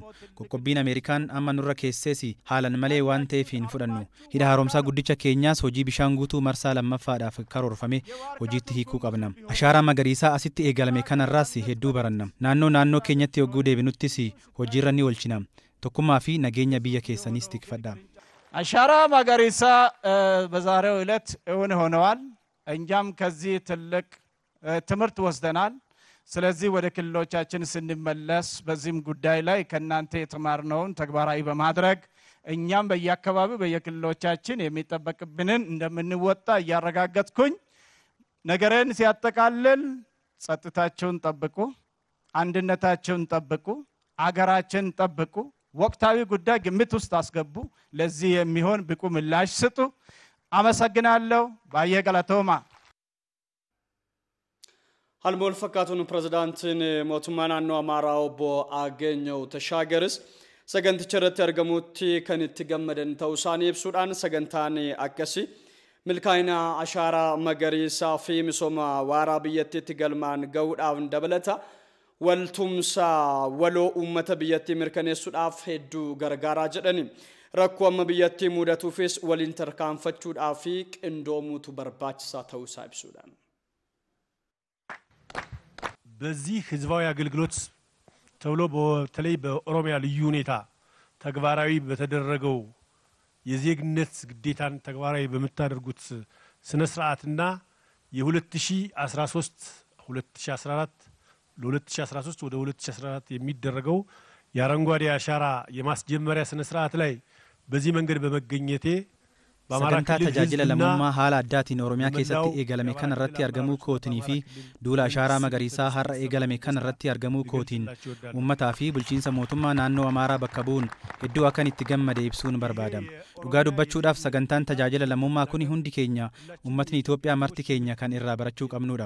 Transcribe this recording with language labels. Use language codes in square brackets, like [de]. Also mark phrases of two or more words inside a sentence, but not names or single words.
[om] Qoqqobbiin Ameerikaan amma nurra keessees haalan malee waan ta'eef hin fudhannu. Hidha haaromsaa guddicha keenyaas hojii bishaan guutuu marsaa lammaffaadhaaf karoorfame hojiitti hiikuu qabna. Ashaaraa magariisaa asitti eegalame kanarraas hedduu baranna. Naannoo keenyatti yogguu deebinuttis hojiirra ni oolchina. Tokkummaa fi nageenya biyya keessaniis tikfadha. [am] አሻራ ማገሪሳ በዛሬው ዕለት እውን ሆነዋል። እኛም ከዚህ ትልቅ ትምህርት ወስደናል። ስለዚህ ወደ ክልሎቻችን ስንመለስ በዚህም ጉዳይ ላይ ከናንተ የተማርነውን ተግባራዊ በማድረግ እኛም በየአካባቢው በየክልሎቻችን የሚጠበቅብንን እንደምንወጣ እያረጋገጥኩኝ ነገርን ሲያጠቃልል ጸጥታቸውን ጠብቁ፣ አንድነታቸውን ጠብቁ፣ አገራችን ጠብቁ፣ ወቅታዊ ጉዳይ ግምት ውስጥ አስገቡ፣ ለዚህ የሚሆን ብቁ ምላሽ ስጡ። አመሰግናለሁ። [om] Baay'ee galatoomaa halmool fakkaatuun pirezidaantiin mootummaa naannoo Amaaraa obbo Agenyaw Tashaagaris saganticha irratti argamutti kan itti gammadan ta'uu isaanii ibsuudhaan sagantaan akkasii milkaa'ina ashaaraa magariisaa fi misooma waaraa biyyattiitti galmaan ga'uudhaaf dabalata waltumsa waloo uummata biyyattii mirkaneessuudhaaf hedduu gargaaraa jedhani rakkoo amma biyyattii mudatuufis waliin tarkaanfachuudhaaf fi qindoomuutu barbaachisaa ta'uu isaa ibsuudhaan [am] በዚህ ህዝባዊ አገልግሎት ተብሎ በተለይ በኦሮሚያ ልዩ ሁኔታ ተግባራዊ በተደረገው የዜግነት ግዴታን ተግባራዊ በመታደርጉት ስነ ስርዓትና የ2013 2014 ለ2013 ወደ 2014 የሚደረገው የአረንጓዴ አሻራ የማስጀመሪያ ስነ ስርዓት ላይ በዚህ መንገድ በመገኘቴ [om] sagantaa tajaajila lammummaa haala addaatiin Oromiyaa keessatti eegalame kan irratti argamuu kootinii fi duula ashaaraa magariisaa har'a eegalame kan irratti argamuu kootiin uummataa fi bulchiinsa mootummaa naannoo Amaaraa bakka bu'uun hedduu akkan itti gammade ibsuun barbaada. Dhugaa dubbachuudhaaf sagantaan tajaajila lammummaa kuni hundi keenya uummatni Itoophiyaa marti keenya kan irraa barachuu qabnudha.